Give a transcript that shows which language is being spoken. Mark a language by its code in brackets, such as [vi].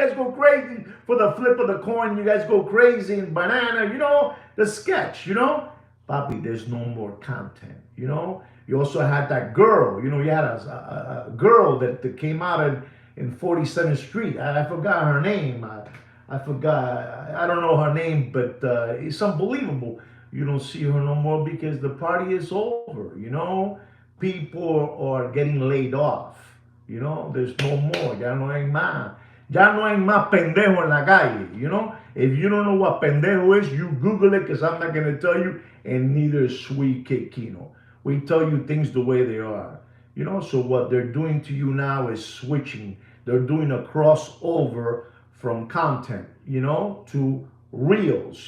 [en] You guys go crazy for the flip of the coin. You guys go crazy and banana, the sketch, Papi, there's no more content, You also had that girl, you had a girl that came out in 47th Street. I forgot her name. I forgot. I don't know her name, but it's unbelievable. You don't see her no more because the party is over. People are getting laid off. You know, there's no more. [es] Ya no hay más. Ya no hay más pendejo en la calle. [en] You know, if you don't know what pendejo is, you Google it because I'm not going to tell you, and neither is Sweet Kid Kino. We tell you things the way they are. You know, so what they're doing to you now is switching. They're doing a crossover from content, you know, to reels.